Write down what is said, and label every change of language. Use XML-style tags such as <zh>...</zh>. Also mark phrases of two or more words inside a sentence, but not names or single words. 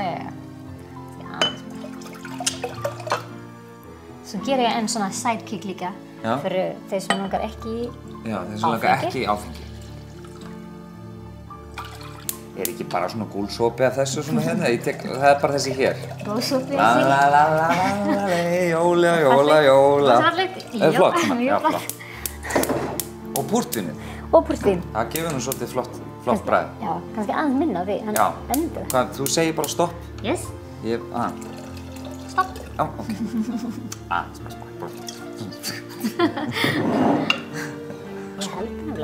<is>Svo ger ég svona sidekick líka fyrir þeir sem langar ekki í áfengi. Já, þeir sem langar ekki í áfengi. ekki bara svona gúlsopi af þessu svona hérna? Það bara þessi hér. Góðsopi La la la la la la, jóla, jóla, jóla. Já, Flott svona? mjög flott. Og púrtvinni? Og púrtvín. Það gefur nú svolítið flott bragð. Já, kannski aðeins minna því, en endur. Hvað, þú segir bara stopp? Yes. Stopp. Já, ok. Ég held nefnilega.</is>